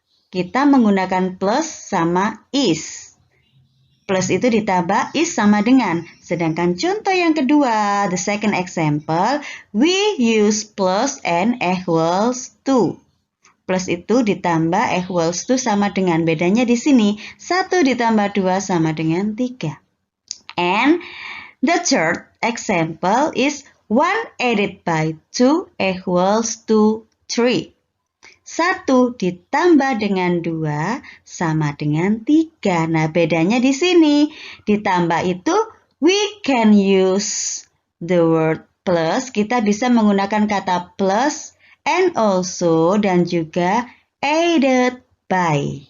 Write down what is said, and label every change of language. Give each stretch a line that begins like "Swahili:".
Indonesian: kita menggunakan plus sama is. Plus itu ditambah is sama dengan. Sedangkan contoh yang kedua,
English: the second example, we use plus and equals to.
Indonesian: Plus itu ditambah equals to sama dengan. Bedanya di sini, 1 ditambah 2 sama dengan 3.
English: And the third example is 1 added by 2 equals to 3.
Indonesian: 1 ditambah dengan 2 sama dengan 3. Nah, bedanya di sini. Ditambah itu,
English: we can use the word plus.
Indonesian: Kita bisa menggunakan kata plus
English: and also
Indonesian: dan juga added by.